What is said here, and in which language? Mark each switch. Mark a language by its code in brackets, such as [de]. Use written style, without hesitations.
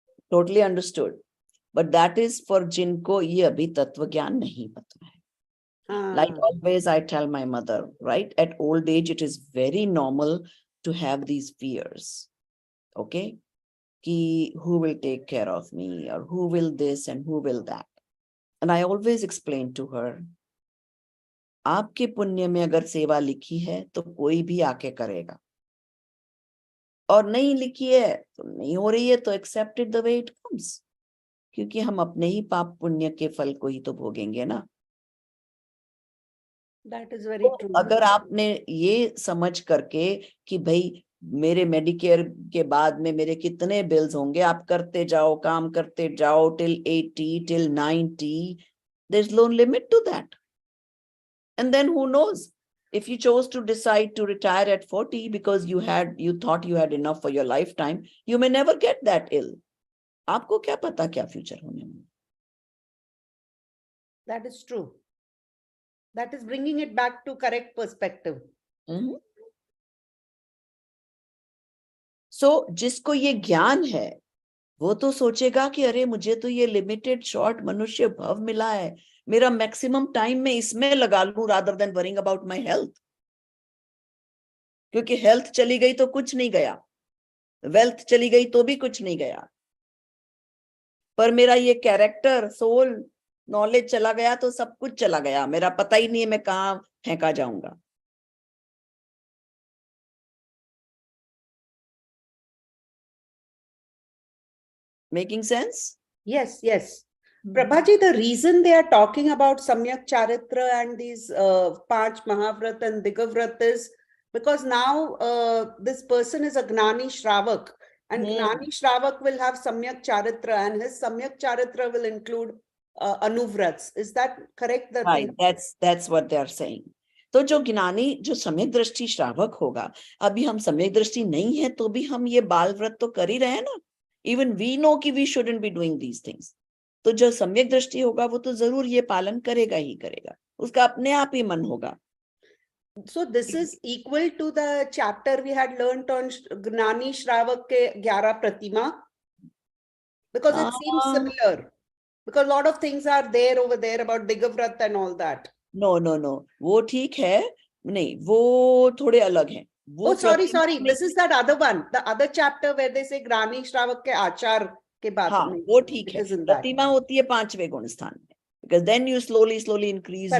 [en] Totally understood. But that is for [hi] jinko ye abhi tattva gyan nahi pata hai. [en] Like always, I tell my mother, right? At old age, it is very normal to have these fears. Okay? Ki who will take care of me, or who will this and who will that. And I always explain to her, [hi] आपके पुण्य में अगर सेवा लिखी है तो कोई भी आके करेगा, और नहीं लिखी है तो नहीं हो रही है तो [en] accept it the way it comes, [hi] क्योंकि हम अपने ही पाप पुण्य के फल को ही तो भोगेंगे ना. [en] That is very true. [hi] अगर आपने ये समझ करके कि भाई मेरे मेडिकेयर के बाद में मेरे कितने बिल्स होंगे, आप करते जाओ, काम करते जाओ [en] till 80, till 90, there's no limit to that. And then who knows, if you chose to decide to retire at 40 because you thought you had enough for your lifetime, you may never get that ill. [hi] आपको क्या पता क्या future होने में. [en] That is true. That is bringing it back to correct perspective. [hi] So जिसको ये ज्ञान है वो तो सोचेगा कि अरे मुझे तो ये लिमिटेड शॉर्ट मनुष्य भव मिला है, मेरा मैक्सिमम टाइम में इसमें लगा लूं [en] rather than worrying about my health. [hi] क्योंकि हेल्थ चली गई तो कुछ नहीं गया, वेल्थ चली गई तो भी कुछ नहीं गया, पर मेरा ये कैरेक्टर, सोल, नॉलेज चला गया तो सब कुछ चला गया, मेरा पता ही नहीं है मैं कहाँ फेंका जाऊंगा. [en] Making sense? Yes, yes. Prabhaji, the reason they are talking about Samyak Charitra and these 5 Mahavrat and Digavrat is because now this person is a Gnani Shravak, and Gnani Shravak will have Samyak Charitra, and his Samyak Charitra will include Anuvrats. Is that correct? Right, that's what they are saying. [hi] तो जो ज्ञानी, जो सम्यक दृष्टि श्रावक होगा, अभी हम सम्यक दृष्टि नहीं है तो भी हम ये बाल व्रत तो कर ही रहे हैं ना. [en] Even we know कि we shouldn't be doing these things. [hi] तो जो सम्यक दृष्टि होगा वो तो जरूर ये पालन करेगा ही करेगा, उसका अपने आप ही मन होगा। [en] So this is equal to the chapter we had learnt on Gnani Shravak ke 11 Pratima, because it seems similar, because a lot of things are there over there about Digavrat and all that. [hi] No, वो ठीक है, नहीं वो थोड़े अलग हैं। वो [en] Oh, sorry, this is that other one, the other chapter where they say Gnani Shravak ke Achar [hi] के बात हाँ में, वो ठीक है। [en] it is in that. [hi] प्रतिमा होती है 5वें गुण स्थान में, [en] because then you slowly increase